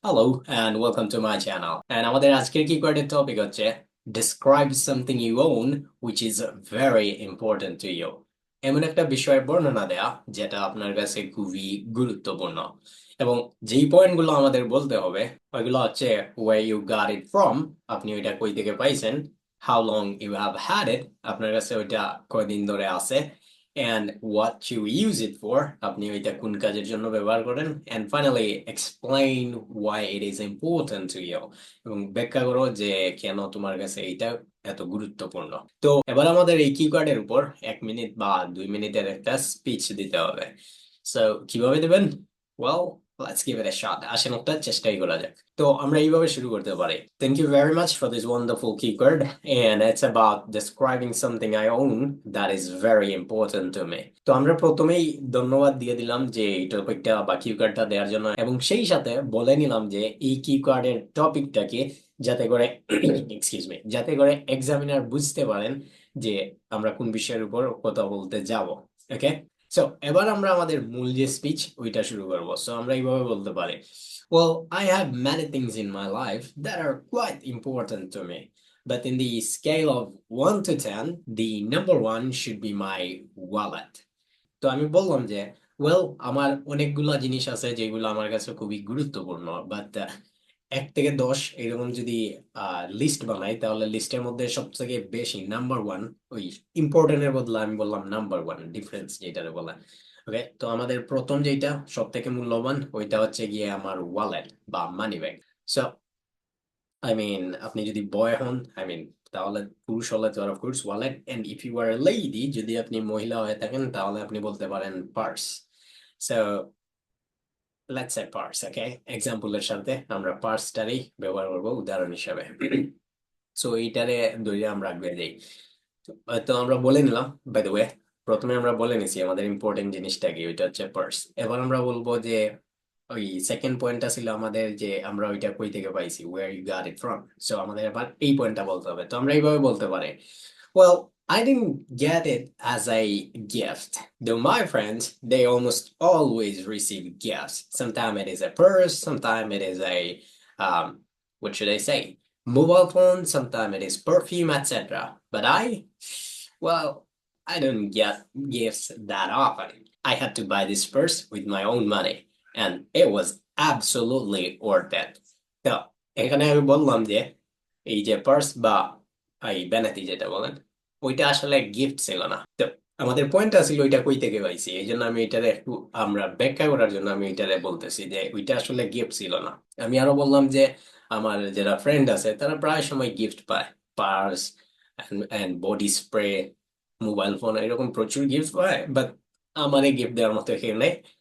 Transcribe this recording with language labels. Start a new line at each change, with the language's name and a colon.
English: Hello and welcome to my channel. And
Bangla: আমাদের আজকের কিওয়ার্ডের topic হচ্ছে
English: describe something you own which is very important to you.
Bangla: এমন একটা বিষয়ের বর্ণনা দেয়া যেটা আপনার কাছে খুবই গুরুত্বপূর্ণ। এবং যেই পয়েন্টগুলো আমাদের বলতে হবে ওইগুলো হচ্ছে
English: where you got it from,
Bangla: আপনি ওইটা কই থেকে পাইছেন,
English: how long you have had it,
Bangla: আপনার কাছে ওইটা কয়দিন ধরে আছে,
English: and what you use it for,
Bangla: আপনি ওইটা কোন কাজের জন্য ব্যবহার করেন,
English: and finally explain why it is important to you,
Bangla: এবং ব্যাখ্যা করো যে কেন তোমার কাছে এইটা এত গুরুত্বপূর্ণ। তো এবার আমাদের এই কিওয়ার্ডের উপর 1 মিনিট বা 2 মিনিটের একটা স্পিচ দিতে হবে। সো কিভাবে দেবেন?
English: Well, let's give it a shot.
Bangla: আসেন একটা চেষ্টাই করা যাক। তো আমরা এইভাবে শুরু করতে পারি।
English: Thank you very much for this wonderful keyword, and it's about describing something I own that is very important to me.
Bangla: তো আমরা প্রথমেই ধন্যবাদ দিয়ে দিলাম যে এই টপিকটা বা কিওয়ার্ডটা দেওয়ার জন্য, এবং সেই সাথে বলে নিলাম যে এই কিওয়ার্ডের টপিকটাকে যাতে করে এক্সকিউজ মি, যাতে করে এক্সামিনার বুঝতে পারেন যে আমরা কোন বিষয়ের উপর কথা বলতে যাব। ওকে, সো এবার আমরা আমাদের মূল যে স্পিচ ওইটা শুরু করবো। সো আমরা এইভাবে বলতে পারি,
English: well, I have many things in my life that are quite important to me, but in the scale of 1 to 10, the number one should be my wallet.
Bangla: তো আমি বললাম যে ওয়েল, আমার অনেকগুলা জিনিস আছে যেগুলো আমার কাছে খুবই গুরুত্বপূর্ণ, বাট 1 থেকে 10 এরকম যদি লিস্ট বানাই তাহলে লিস্টের মধ্যে সবথেকে বেশি নাম্বার ওয়ান, ওই ইম্পর্টেন্টের বদলে আমি বললাম নাম্বার ওয়ান, ডিফারেন্স যেটারে বলে। ওকে, তো আমাদের প্রথম যেটা সব থেকে মূল্যবান ওইটা হচ্ছে গিয়ে আমার ওয়ালেট বা money bag. So I mean আপনি যদি বয় হন, আই মিন তাহলে পুরুষ হলে তো of course wallet,
English: and if you are lady,
Bangla: যদি আপনি মহিলা হয়ে থাকেন তাহলে আপনি বলতে পারেন purse. So let's say purse. ওকে, এক্সাম্পলের সাথে আমরা পার্সটারই ব্যবহার করবো উদাহরণ হিসাবে। সো এইটারে ধরে আমরা আগে যাই। তো আমরা বলে নিলাম, বাই দ্য ওয়ে, প্রথমে আমরা বলে নিছি আমাদের ইম্পর্টেন্ট জিনিসটা কি, ওইটা হচ্ছে পার্স। এবার আমরা বলবো যে ওই সেকেন্ড পয়েন্টটা ছিল আমাদের যে আমরা ওইটা কই থেকে পাইছি,
English: Where you got it from.
Bangla: So আমাদের এবার এই পয়েন্টটা বলতে হবে। তো আমরা এইভাবে বলতে পারি,
English: well, I didn't get it as a gift, though my friends, they almost always receive gifts. Sometimes it is a purse, sometimes it is a what should I say, mobile phone, sometimes it is perfume, etc. But well, I don't get gifts that often. I had to buy this purse with my own money, and it was absolutely worth it.
Bangla: তো এখানে আমি বললাম যে এই যে purse বা এই বেনাতি যেটা বলেন, ওইটা আসলে গিফট ছিল না। তো আমাদের পয়েন্টটা ছিল ওইটা কই থেকে পাইছি, এই জন্য আমি এটারে একটু আমরা ব্যাখ্যা করার জন্য আমি এটারে বলতেছি যে ওইটা আসলে গিফট ছিল না। আমি আরো বললাম যে আমার যারা ফ্রেন্ড আছে তারা প্রায় সময় গিফট পায়, purse and body spray, mobile phone, এরকম প্রচুর গিফট পায়, বাট আমার এই গিফট দেওয়ার মতো কেউ নেই।